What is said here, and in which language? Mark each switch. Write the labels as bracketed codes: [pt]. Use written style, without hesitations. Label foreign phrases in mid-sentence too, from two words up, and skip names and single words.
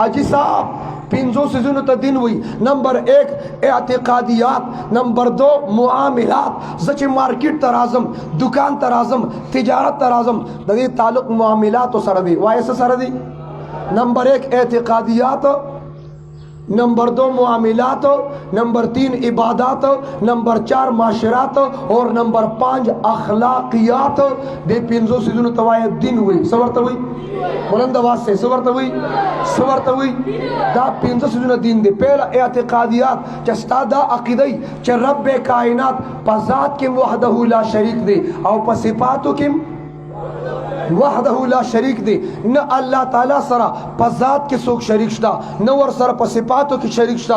[ps] حاجي صاحب 5 سیزونو ته دین وي. نمبر 1 اعتقادیات، نمبر 2 معاملات. زه چې مارکیټ ته راځم، دکان ته راځم، تجارت ته راځم، د دې تعلق معاملاتو سره دی. وایي څه سره دی؟ نمبر 1 اعتقادیات، نمبر 2 معاملات، نمبر 3 عبادات، نمبر 4 معاشرات اور نمبر 5 اخلاقیات. دې 5 سیزونو ته وایي دین وي. څه ورته وایي؟ [ur] بلند آواز سے [ps] څه ورته وایي؟ څه ورته وایي؟ دا 5 سیزونه دین دی. پهله اعتقادیات چې ستا دا عقیده چې رب کائنات په ذات کې [ar] وحده لا شریک [ps] دی او په صفاتو کې [ar] وحده لا شریک [ps] دی. نه الله تعالی سره په ذات کې څوک شریک شته، نه ور سره په صفاتو کې شریک شته.